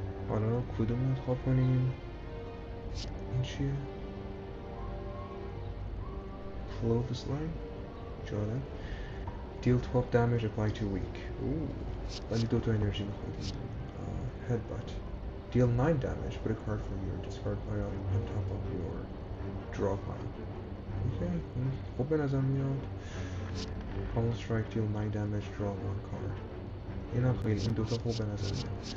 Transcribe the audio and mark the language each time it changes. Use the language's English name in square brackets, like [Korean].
[Persian] حالا کدوم انتخاب کنیم؟ این چیه؟ Flow of the Slime. جالب. [English] Deal 12 damage, apply to weak. [Persian] Ooh. ولی دوتا انرژی میخواد. Headbutt. [English] Deal 9 damage, put a card from your discard pile on top of your draw pile. [Persian] Okay, خوب به نظر میاد. [English] Pummel strike, deal 9 damage, draw 1 card. [Persian] اینا خیلی این دوتا خوب به نظر میاد.